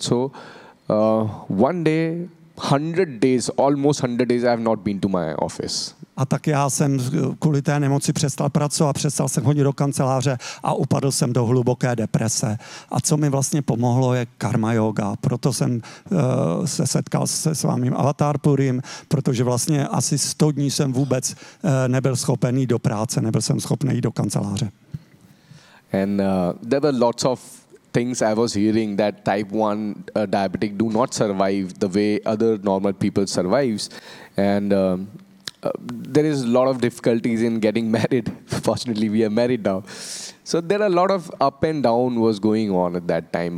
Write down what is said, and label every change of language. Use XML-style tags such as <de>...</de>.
<en>So one day, 100 days, almost 100 days, I have not been to my office.</en> <cs>A tak já jsem kvůli té nemoci přestal pracovat, přestal jsem chodit do kanceláře a upadl jsem do hluboké deprese. A co mi vlastně pomohlo je karma yoga. Proto jsem se setkal se svým Avatar Purim, protože vlastně asi 100 dní jsem vůbec nebyl schopen jít do práce, nebyl jsem schopen jít do kanceláře.</cs> <en>And there were lots of things I was hearing that type 1 diabetic do not survive the way other normal people survives. And there is a lot of difficulties in getting married. Fortunately, we are married now. So there are a lot of up and down was going on at that time.</en>